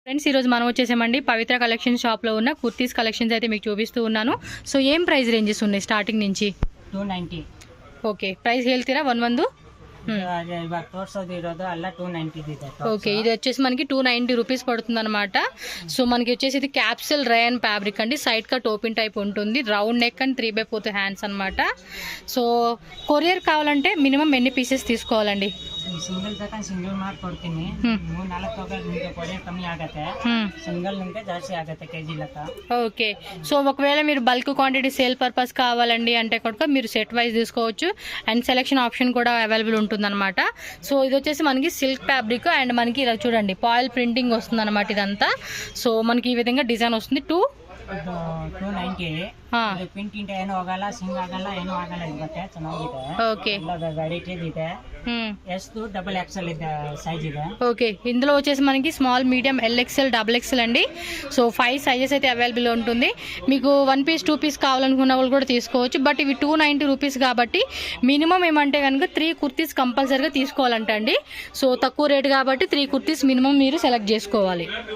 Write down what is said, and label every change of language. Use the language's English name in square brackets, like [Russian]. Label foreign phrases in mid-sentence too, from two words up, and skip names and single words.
[Telugu] ఫ్రెండ్స్, ఈరోజు మనం వచ్చేసామండి పవిత్ర కలెక్షన్ షాప్లో ఉన్న కుర్తీస్ కలెక్షన్స్ అయితే మీకు చూపిస్తూ ఉన్నాను. సో ఏం [English] price ranges [Telugu] ఉన్నాయి స్టార్టింగ్ నుంచి? 290. [Kannada] ఓకే, ప్రైస్ ಹೇಳ್ತೀರಾ? ಒಂದು ಇವಾಗ ತೋರ್ಸೋದು ಇರೋದು ಅಲ್ಲ 290 ಇದೆ. [Telugu] ఓకే, ఇది వచ్చేసి మనకి 290 రూపీస్ పడుతుంది అనమాట. సో మనకి వచ్చేసి ఇది [English] capsule rayon fabric [Telugu] అండి. [English] side cut open type [Telugu] ఉంటుంది, [English] round neck and 3/4 hands [Telugu] అనమాట. సో కొరియర్ కావాలంటే మినిమం ఎన్ని పీసెస్ తీసుకోవాలండి? [Kannada] ಸಿಂಗಲ್ ತಕ ಸಿಂಗಲ್ ಮಾಡ್ಕೊಡ್ತೀನಿ. 3-4 ತಗೊಂಡು ನಿಮಗೆ ಕೊರಿಯರ್ ಕಮ್ಮಿ ಆಗುತ್ತೆ. ಸಿಂಗಲ್ ನಿಮಗೆ ಜಾಸ್ತಿ ಆಗುತ್ತೆ ಕೆಜಿ ಲೆಕ್ಕ. [Telugu] ఓకే, సో ఒకవేళ మీరు [English] bulk quantity sale purpose [Telugu] కావాలండి అంటే కనుక మీరు [English] set wise [Telugu] తీసుకోవచ్చు. [English] and selection option [Telugu] కూడా అవైలబుల్ ఉంటుంది అనమాట. సో ఇది వచ్చేసి మనకి [English] silk fabric and [Telugu] మనకి ఇలా చూడండి [English] foil printing [Telugu] వస్తుంది అనమాట ఇదంతా. సో మనకి ఈ విధంగా డిజైన్ వస్తుంది. [Kannada] 290 ಪ್ರಿಂಟ್ ಏನು ಹೋಗಲ್ಲ, ಸಿಂಗ್ ಆಗಲ್ಲ, ಏನು ಆಗಲ್ಲ. ಇರುತ್ತೆ ಚೆನ್ನಾಗಿದೆ. [Telugu] ఓకే, [Kannada] ವೆರೈಟಿ ಇದೆ. ಎಷ್ಟು [English] double XL [Kannada] ಇದೆ సైజ్ ಇದೆ. [Telugu] ఓకే, ఇందులో వచ్చేసి మనకి [English] small, medium, [Telugu] LXL, XXL అండి. సో 5 సైజెస్ అయితే అవైలబుల్ ఉంటుంది. మీకు 1 పీస్ 2 పీస్ కావాలనుకున్న వాళ్ళు కూడా తీసుకోవచ్చు. బట్ ఇవి 290 రూపీస్ కాబట్టి మినిమం ఏమంటే కనుక 3 కుర్తీస్ కంపల్సరీగా తీసుకోవాలంట అండి. సో తక్కువ రేట్ కాబట్టి 3 కుర్తీస్ మినిమం మీరు సెలెక్ట్ చేసుకోవాలి.